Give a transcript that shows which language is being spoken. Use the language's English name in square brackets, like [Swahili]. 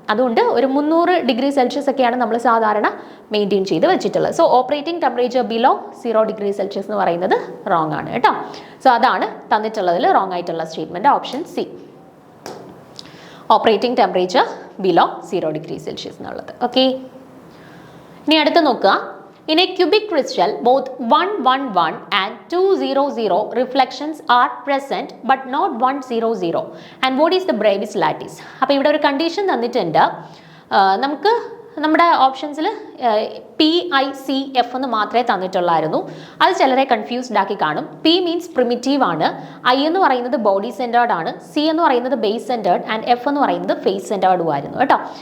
[Malayalam] അതുകൊണ്ട് ഒരു 300 degree Celsius ഒക്കെയാണ് നമ്മൾ സാധാരണ മെയിൻറ്റെയിൻ ചെയ്ത് വെച്ചിട്ടുള്ളത്. So operating temperature below 0 degree Celsius എന്ന് പറയുന്നത് റോങ് ആണ് കേട്ടോ. സോ അതാണ് തന്നിട്ടുള്ളതിൽ റോങ് ആയിട്ടുള്ള statement, option C, operating temperature below 0 degree Celsius എന്നുള്ളത്. ഓക്കെ, ഇനി അടുത്ത് നോക്കുക. [English] In a cubic crystal, both 111 and 200 reflections are present but not 100. And what is the Bravais lattice? [Malayalam] അപ്പോൾ ഇവിടെ ഒരു കണ്ടീഷൻ തന്നിട്ടുണ്ട്. നമുക്ക് നമ്മുടെ ഓപ്ഷൻസിൽ PICF എന്ന് മാത്രമേ തന്നിട്ടുള്ളായിരുന്നു. അത് ചിലരെ കൺഫ്യൂസ്ഡ് ആക്കി കാണും. P മീൻസ് പ്രിമിറ്റീവ് ആണ്, I എന്ന് പറയുന്നത് ബോഡി സെൻറ്റേർഡ് ആണ്, C എന്ന് പറയുന്നത് ബേസ് സെൻറ്റേർഡ് ആൻഡ് F എന്ന് പറയുന്നത് ഫേസ് സെൻറ്റേർഡും ആയിരുന്നു കേട്ടോ.